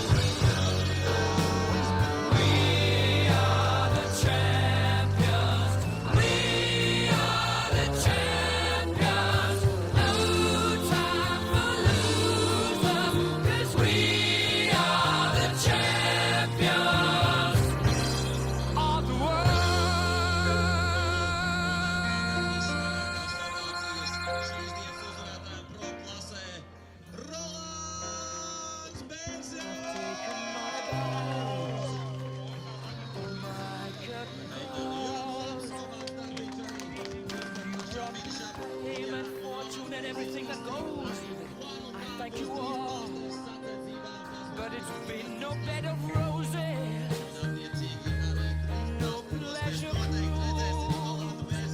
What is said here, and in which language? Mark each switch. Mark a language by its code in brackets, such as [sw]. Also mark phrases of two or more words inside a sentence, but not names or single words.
[en] We are the champions. We are the champions. No time for losers, 'cause we are the champions of the world. [lv] Šīs dienas uzvarētājiem pro klasē Rolands Bērziņš. [en] Fame and fortune and everything that goes with it. I thank you all, but it's been no bed of roses, no pleasure cruise.